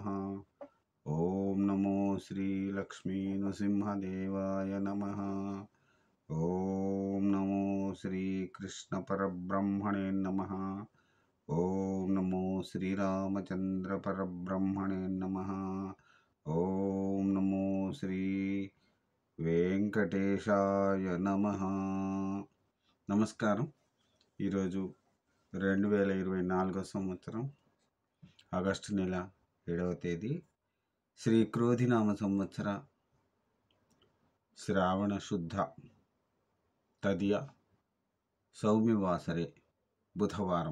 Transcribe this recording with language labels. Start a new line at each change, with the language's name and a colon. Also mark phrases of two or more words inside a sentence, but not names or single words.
Sanskrit: ओम नमो श्री लक्ष्मी नृसिंहदेवाय नमः। ओम नमो श्री कृष्ण परब्रह्मणे नमः। ओम नमो श्री रामचंद्र परब्रह्मणे नमः। ओम नमो श्री వెంకటేశాయ నమః।
Telugu: నమస్కారం। ఈరోజు 2024 సంవత్సరం ఆగస్టు నెల 7వ తేదీ శ్రీ క్రోధినామ సంవత్సర శ్రావణ శుద్ధ తదియ సౌమ్యవాసరే బుధవారం।